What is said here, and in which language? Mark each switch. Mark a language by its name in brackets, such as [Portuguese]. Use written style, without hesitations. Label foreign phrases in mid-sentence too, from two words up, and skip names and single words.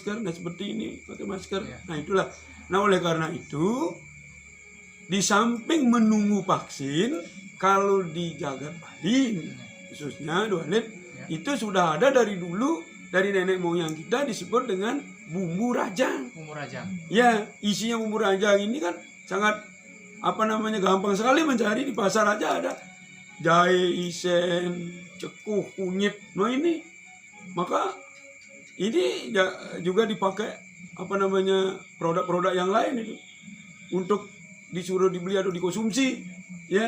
[Indonesian] Nah seperti ini, pakai masker. Nah itulah. Nah oleh karena itu, di samping menunggu vaksin, kalau di Jagat Bali, khususnya Dualit, itu sudah ada dari dulu, dari nenek moyang kita disebut dengan bumbu rajang. Bumbu rajang. Ya, isinya bumbu rajang ini kan sangat gampang sekali mencari, di pasar aja ada. Jahe, isen, cekuh, kunyit. Nah ini, maka ini juga dipakai produk-produk yang lain itu untuk disuruh dibeli atau dikonsumsi ya.